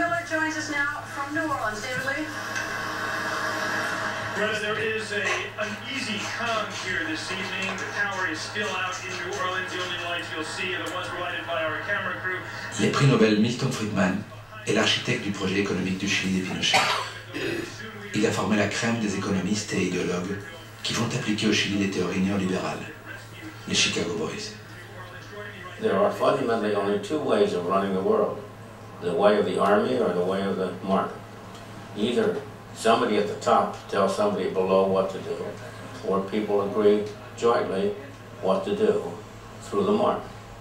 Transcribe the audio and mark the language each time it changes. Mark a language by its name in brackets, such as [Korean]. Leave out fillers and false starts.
[English] Joins us now from New Orleans. David Lee. Whereas there is an easy calm here this evening, the tower is still out in New Orleans. The only lights you'll see are the ones provided by our camera crew. [French] Les prix Nobel Milton Friedman est l'architecte du projet économique du Chili de Pinochet. Il a formé la crème des économistes et idéologues qui vont appliquer au Chili les théories néolibérales, les Chicago Boys. [English] There are fundamentally only two ways of running the world. The way of the army or the way of the market. Either somebody at the top tells somebody below what to do, or people agree jointly what to do through the market.